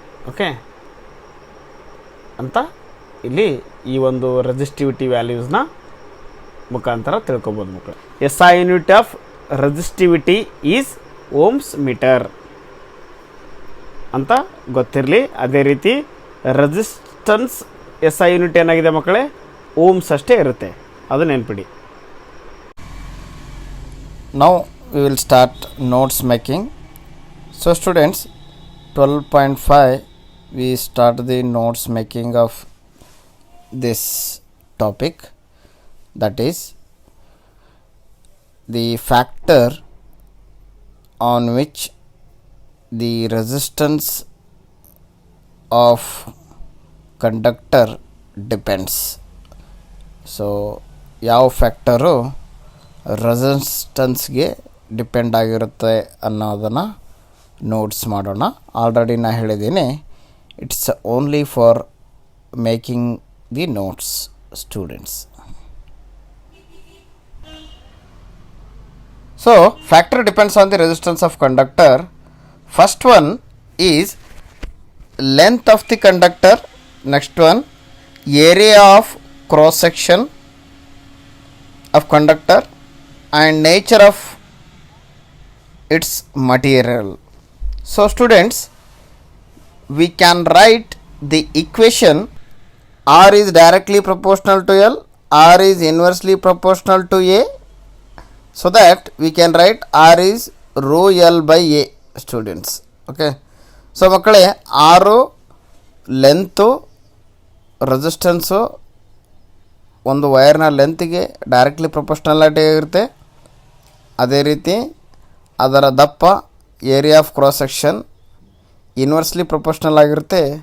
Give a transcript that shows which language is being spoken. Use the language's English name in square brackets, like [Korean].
[Kannada] Okay ಅಂತ ಇಲ್ಲಿ ಈ ಒಂದು ರೆಸಿಸ್ಟಿವಿಟಿ ವ್ಯಾಲ್ಯೂಸ್ನ ಮುಖಾಂತರ ತಿಳ್ಕೊಬೋದು ಮಕ್ಕಳು. [English] SI unit of resistivity is ohms metre [Kannada] ಅಂತ ಗೊತ್ತಿರಲಿ. ಅದೇ ರೀತಿ ರೆಸಿಸ್ಟೆನ್ಸ್ SI ಯೂನಿಟ್ ಏನಾಗಿದೆ ಮಕ್ಕಳೇ, ಓಮ್ಸ್ ಅಷ್ಟೇ ಇರುತ್ತೆ, ಅದು ನೆನ್ಪಿಡಿ. [English] Now we will start notes making. So students, 12.5 we start the notes making of this topic, that is the factor on which the resistance of conductor depends. [Kannada] So ಯಾವ factor ರೆಸಿಸ್ಟೆನ್ಸ್ಗೆ depend ಆಗಿರುತ್ತೆ ಅನ್ನೋದನ್ನು notes ಮಾಡೋಣ. Already ನಾನು ಹೇಳಿದ್ದೀನಿ, [English] It's only for making the notes students. So factor depends on the resistance of conductor. First one is length of the conductor. Next one, area of cross section of conductor and nature of its material. So students, we can write the equation R is directly proportional to L, R is inversely proportional to A, so that we can write R is rho L by A, students. Okay. [Kannada] So ಮಕ್ಕಳೇ, ಆರು length, resistance ಒಂದು ವೈರ್ನ ಲೆಂತಿಗೆ directly proportionality ಆಗಿರುತ್ತೆ. ಅದೇ ರೀತಿ ಅದರ ದಪ್ಪ, area of cross section inversely proportional ಆಗಿರುತ್ತೆ.